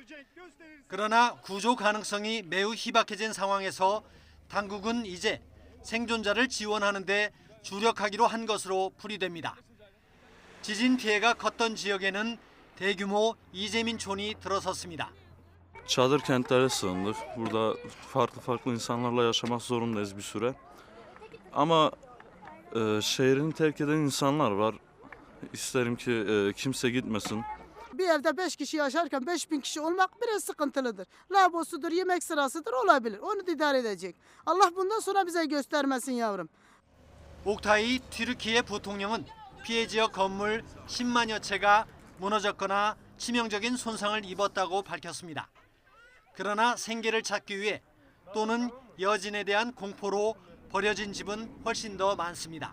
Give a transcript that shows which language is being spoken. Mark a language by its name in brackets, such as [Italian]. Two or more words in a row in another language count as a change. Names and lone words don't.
[Korean] 그러나 구조 가능성이 매우 희박해진 상황에서 당국은 이제 생존자를 지원하는 데 주력하기로 한 것으로 풀이됩니다. 지진 피해가 컸던 지역에는 대규모 이재민촌이 들어섰습니다. [Turkish] Çadır kentlere sığındık. Burada farklı insanlarla yaşamak zorundayız bir süre. Ama şehrini terk eden insanlar var. İsterim ki kimse gitmesin. Bir evde 5 kişi yaşarken 5.000 kişi olmak biraz sıkıntılıdır. Labosudur, yemek sırasıdır olabilir. Onu da idare edecek. Allah bundan sonra bize göstermesin yavrum. [Korean] 옥타이 튀르키예 부통령은 피해 지역 건물 10만여 채가 무너졌거나 치명적인 손상을 입었다고 밝혔습니다. 그러나 생계를 찾기 위해 또는 여진에 대한 공포로 버려진 집은 훨씬 더 많습니다.